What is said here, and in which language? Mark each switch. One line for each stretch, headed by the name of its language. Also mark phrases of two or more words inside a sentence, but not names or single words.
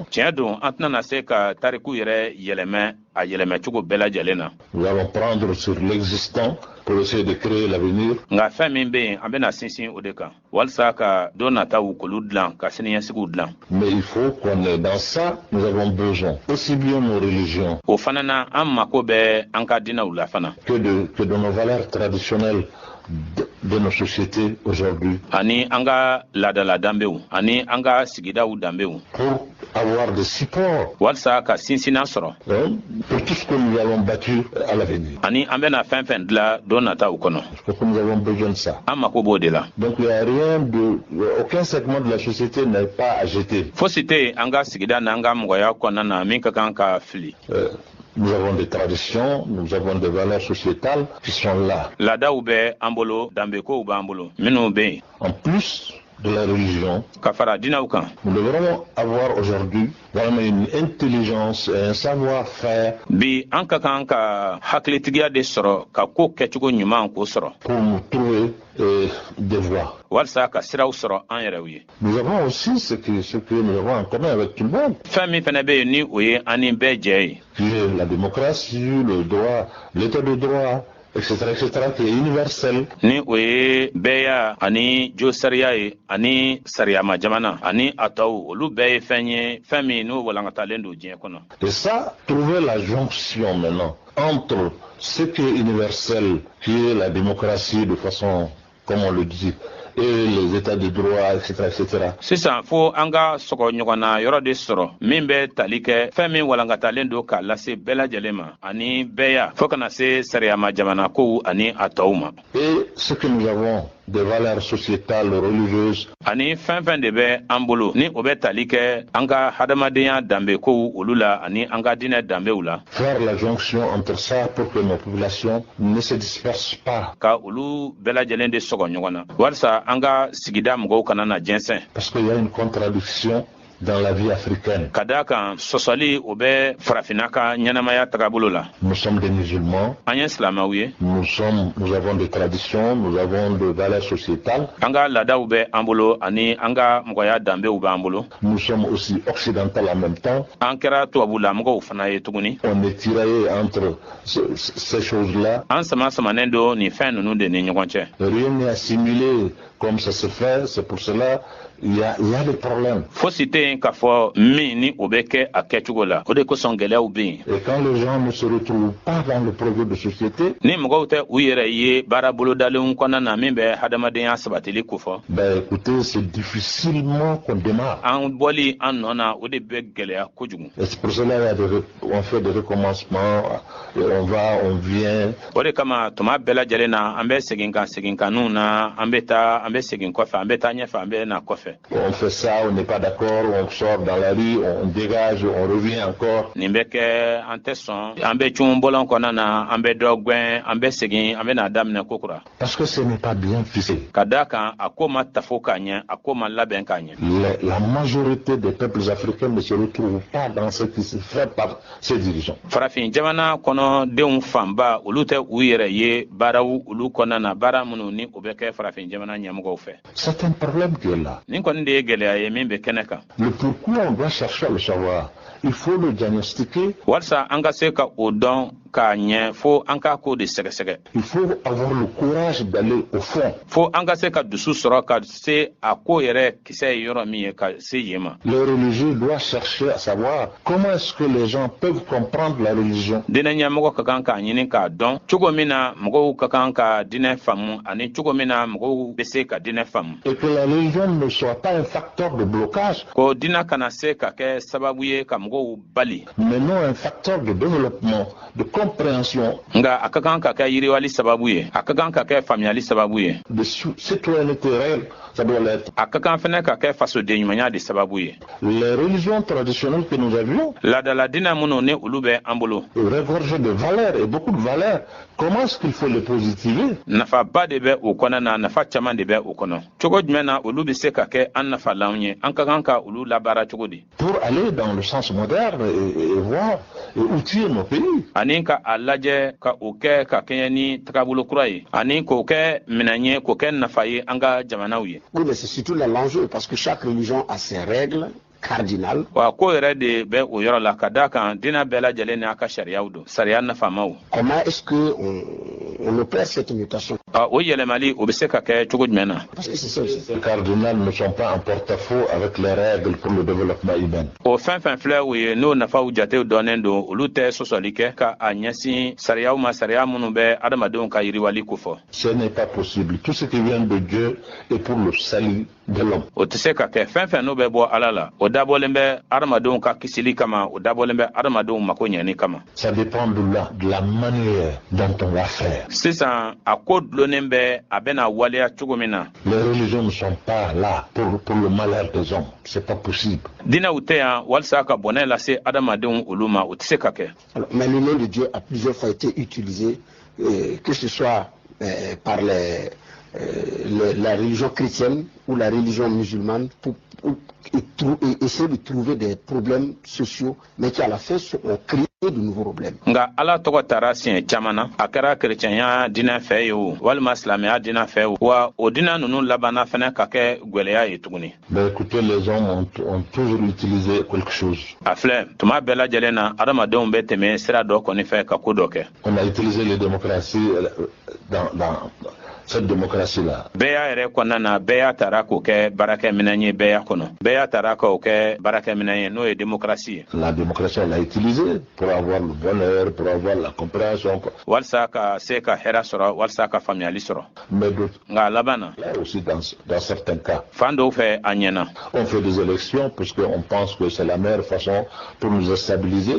Bambara: Tiɲɛ don an tɛna na se ka tariku yɛrɛ yɛlɛmɛ a yɛlɛmɛcogo bɛɛ lajɛlen na.
French: Nous allons prendre sur l'existant pour essayer de créer l'avenir.
Bambara: Nka fɛn min bɛ yen an bɛna sinsin o de kan walasa ka don nataw k'olu dilan ka siniɲɛsigiw dilan.
French: Mais il faut qu'on ait dans ça, nous avons besoin aussi bien nos religions.
Bambara: O fana na an mako bɛ an ka diinɛw la fana.
French: Que de nos valeurs traditionnelles de nos sociétés aujourd'hui.
Bambara: Ani an ka laadala danbew ani an ka sigidaw danbew.
French: Pour avoir des supports.
Bambara: Walasa ka sinsinna sɔrɔ.
French: Pour tout ce que nous allons bâtir à l'avenir.
Bambara: Ani an bɛna fɛn fɛn dilan don nataw kɔnɔ.
French: Parce que nous avons besoin de ça.
Bambara: An mako b'o de la.
French: Donc il n'y a rien aucun segment de la société n'est pas à jeter.
Bambara: Fosi tɛ an ka sigida n'an ka mɔgɔya kɔnɔna na min ka kan ka fili.
French: Nous avons des traditions, nous avons des valeurs sociétales qui sont là.
Bambara: Laadaw bɛ an bolo, danbekow b'an bolo, minnu bɛ yen.
French: En plus de la religion,
Bambara: Ka fara diinɛw kan.
French: nous devons avoir aujourd'hui vraiment une intelligence et un savoir-faire.
Bambara: Bi an ka kan ka hakilitigiya de sɔrɔ ka ko kɛcogo ɲuman k'o sɔrɔ.
French: Pour nous trouver des voies.
Bambara: Walasa ka siraw sɔrɔ an yɛrɛw ye.
French: Nous avons aussi ce que nous avons en commun avec tout le monde.
Bambara: Fɛn min fana bɛ yen ni o ye an ni bɛɛ jɛ ye.
French: Qui est la démocratie, le droit, l'état de droit, etc., qui est universel.
Bambara: Ni o ye bɛɛya ani jo sariya ye ani sariyama jamana ani a tɔw olu bɛɛ ye fɛn ye fɛn min n'o walankatalen don diɲɛ kɔnɔ.
French: Et ça, trouver la jonction maintenant entre ce qui est universel, qui est la démocratie de façon, comme on le dit, et les états de droit, etc., etc.
Bambara: Sisan fo an ka sɔgɔ ɲɔgɔnna yɔrɔ de sɔrɔ min bɛ tali kɛ fɛn min walankatalen don k'a lase bɛɛ lajɛlen ma ani bɛɛya fo kana se sariyama jamana kow ani a tɔw ma.
French: Et ce que nous avons des valeurs sociétales, religieuses.
Bambara: Ani fɛn fɛn de bɛ an bolo ni o bɛ tali kɛ an ka hadamadenya danbe kow olu la ani an ka diinɛ danbew la.
French: Faire la jonction entre ça pour que nos populations ne se dispersent pas.
Bambara: Ka olu bɛɛ lajɛlen de sɔgɔ ɲɔgɔn na walasa an ka sigida mɔgɔw kana na jɛnsɛn.
French: Parce qu'il y a une contradiction dans la vie africaine.
Bambara: Ka d'a kan sɔsɔli o bɛ farafinna ka ɲɛnamaya tagabolo la.
French: Nous sommes des musulmans.
Bambara: An ye silamɛw ye.
French: Nous avons des traditions, nous avons des valeurs sociétales.
Bambara: An ka laadaw bɛ an bolo ani an ka mɔgɔya danbew b'an bolo.
French: Nous sommes aussi occidentaux en même temps.
Bambara: An kɛra tubabulamɔgɔw fana ye tuguni.
French: On est tiraillé entre ces choses-là.
Bambara: An sama-samanen don nin fɛn ninnu de ni ɲɔgɔn cɛ.
French: Rien n'est assimilé comme ça se fait, c'est pour cela il y a des problèmes.
Bambara: Fosi tɛ yen k'a fɔ min ni o bɛ kɛ a kɛcogo la o de kosɔn gɛlɛyaw bɛ yen.
French: Et quand les gens ne se retrouvent pas dans le projet de société,
Bambara: ni mɔgɔw tɛ u yɛrɛ ye baara bolodalenw kɔnɔna na min bɛ hadamadenya sabatili kofɔ.
French: Ben écoutez, c'est difficilement qu'on démarre.
Bambara: An bɔli an nɔ na o de bɛ gɛlɛya kojugu.
French: Et c'est pour cela on fait des recommencements, et on va, on vient.
Bambara: O de kama tuma bɛɛ lajɛlen na an bɛ segin kan seginkanniw na an bɛ taa an bɛ segin kɔfɛ an bɛ taa ɲɛfɛ an bɛ na kɔfɛ.
French: On fait ça, on n'est pas d'accord, on sort dans la rue, on dégage, on revient encore.
Bambara: Nin bɛ kɛ an tɛ sɔn an bɛ cun bɔlɔn kɔnɔna na an bɛ dɔ gwɛn an bɛ segin an bɛ na daminɛ kokura.
French: Parce que ce n'est pas bien ficelé.
Bambara: Ka d'a kan a ko ma tafo k'a ɲɛ a ko ma labɛn k'a ɲɛ.
French: La majorité des peuples africains ne se retrouvent pas dans ce qui se fait par ces dirigeants.
Bambara: Farafin jamana kɔnɔ denw fanba olu tɛ u yɛrɛ ye baaraw olu kɔnɔna na baara minnu ni o bɛ kɛ farafin jamana ɲɛmɔgɔw fɛ.
French: C'est un problème qui est là.
Bambara: Nin kɔni de ye gɛlɛya ye min bɛ kɛnɛ kan.
French: Le pourquoi on doit chercher à le savoir. Il faut le diagnostiquer.
Bambara: Walasa an ka se ka o dɔn k'a ɲɛ fo an k'a ko de sɛgɛsɛgɛ.
French: Il faut avoir le courage d'aller au fond.
Bambara: Fo an ka se ka dusu sɔrɔ ka se a ko yɛrɛ kisɛ ye yɔrɔ min ye ka se yen ma.
French: Les religieux doivent chercher à savoir comment est-ce que les gens peuvent comprendre la religion.
Bambara: Dinɛ ɲɛmɔgɔ ka kan k'a ɲini k'a dɔn cogo min na mɔgɔw ka kan ka dinɛ faamu ani cogo min na mɔgɔw bɛ se ka dinɛ faamu.
French: Et que la religion ne soit pas un facteur de blocage.
Bambara: Ko dinɛ kana se ka kɛ sababu ye ka mɔgɔw bali.
French: Mais non un facteur de développement, de compréhension.
Bambara: Nga a ka kan ka kɛ yiriwali sababu ye a ka kan ka kɛ faamuyali sababu ye.
French: De citoyenneté réelle, ça doit l'être.
Bambara: A ka kan fɛnɛ ka kɛ fasoden ɲumanya de sababu ye.
French: Les religions traditionnelles que nous avions
Bambara: laadala dinɛ minnu ni olu bɛ an bolo
French: regorgent de valeurs et beaucoup de valeurs. Comment est-ce qu'il faut les positiver?
Bambara: Nafaba de bɛ o kɔnɔ na nafa caman de bɛ o kɔnɔ cogo jumɛn na olu bɛ se ka kɛ an nafalanw ye an ka kan ka olu labaara cogo di.
French: Pour aller dans le sens moderne et voir et outiller nos pays.
Bambara: Ani ka a lajɛ ka o kɛ ka kɛɲɛ ni tagabolo kura ye ani k'o kɛ minɛn ye k'o kɛ nafa ye an ka jamanaw ye.
French: Oui, mais c'est surtout l'enjeu parce que chaque religion a ses règles cardinales.
Bambara: Wa ko yɛrɛ de bɛ o yɔrɔ la ka d'a kan diinɛ bɛɛ lajɛlen n'a ka sariyaw don sariya nafamaw.
French: Comment est-ce que on opère cette mutation?
Bambara: O yɛlɛmali o bɛ se ka kɛ cogo jumɛn na?
French: Parce que c'est ça aussi. Les cardinales ne sont pas en porte-à-faux avec les règles pour le développement humain.
Bambara: O fɛn fɛn filɛ o ye n'o nafaw jatew dɔnnen don olu tɛ sɔsɔli kɛ ka a ɲɛsin sariyaw ma sariya minnu bɛ adamadenw ka yiriwali kofɔ.
French: Ce n'est pas possible. Tout ce qui vient de Dieu est pour le salut de l'homme.
Bambara: O tɛ se ka kɛ fɛn fɛn n'o bɛ bɔ Ala la o dabɔlen bɛ adamadenw ka kisili kama o dabɔlen bɛ adamadenw mako ɲɛni kama.
French: Ça dépend de la manière dont on va faire.
Bambara: Sisan a ko dulonnen bɛ a bɛna waleya cogo min na.
French: Les religions ne sont pas là pour le malheur des hommes. C'est pas possible.
Bambara: Dinɛw tɛ yan walasa ka bɔnɛ lase adamadenw olu ma o tɛ se ka kɛ.
French: Mais le nom de Dieu a plusieurs fois été utilisé, que ce soit par la religion chrétienne ou la religion musulmane pour essayer de trouver des problèmes sociaux, mais qui à la fin ont créé de nouveaux problèmes.
Bambara: Nga Ala tɔgɔ taara siɲɛ caman na a kɛra kerecɛnya dinɛ fɛ ye o walima silamɛya dinɛ fɛ o wa o dinɛ ninnu labanna fɛnɛ ka kɛ gwɛlɛya ye tuguni.
French: Mais écoutez, les hommes ont toujours utilisé quelque chose.
Bambara: A filɛ tuma bɛɛ lajɛlen na adamadenw bɛ tɛmɛ sira dɔ kɔni fɛ ka ko dɔ kɛ.
French: On a utilisé les démocraties dans cette démocratie-là.
Bambara: Bɛɛ y'a yɛrɛ kɔnɔna na bɛɛ y'a taara k'o kɛ baarakɛminɛn ye bɛɛ y'a kɔnɔ bɛɛ y'a taara k'o kɛ baarakɛminɛn ye n'o ye démocratie ye.
French: La démocratie on l'a utilisée pour avoir le bonheur, pour avoir la compréhension.
Bambara: Walasa ka se ka hɛrɛ sɔrɔ walasa ka faamuyali sɔrɔ.
French: Mais d'autres,
Bambara: Nka a laban na.
French: là aussi dans certains cas.
Bambara: Fan dɔw fɛ a ɲɛna.
French: On fait des élections parce qu'on pense que c'est la meilleure façon pour nous stabiliser.